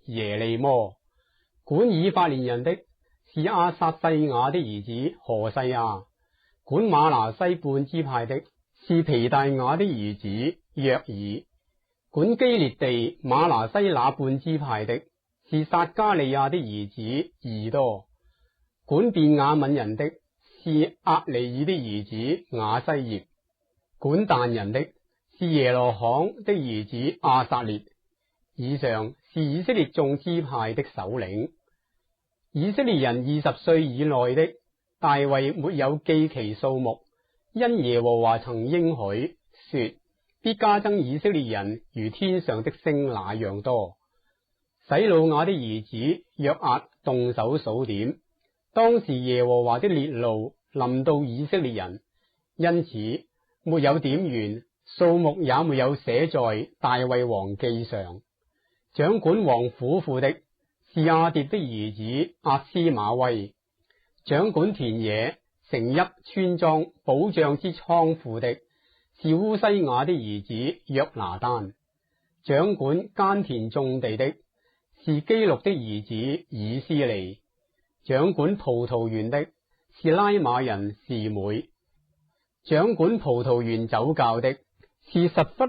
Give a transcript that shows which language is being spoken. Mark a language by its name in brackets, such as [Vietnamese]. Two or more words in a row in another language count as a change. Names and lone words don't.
[Chinese] 耶利摩，管以法蓮人的是亞撒細雅的兒子何西亞，管瑪拿西半支派的是皮大雅的兒子約爾，管基列地瑪拿西那半支派的是撒加利亞的兒子宜多，管便雅憫人的是押尼珥的兒子雅西業，管但人的是耶羅罕的兒子亞撒列。以上是以色列眾支派的首領。以色列人20歲以內的，大衛沒有記其數目，因耶和華曾應許說，必加增以色列人如天上的星那樣多。洗魯雅的兒子約押動手數點，當時耶和華的烈怒臨到以色列人，因此沒有點完，數目也沒有寫在大衛王記上。掌管王府庫的是亞迭的兒子阿斯瑪威，掌管田野、城邑、村莊、保障之倉庫的是烏西雅的兒子約拿單，掌管耕田種地的是基錄的兒子以斯利，掌管葡萄園的是拉瑪人示每，掌管葡萄園酒窖的是實弗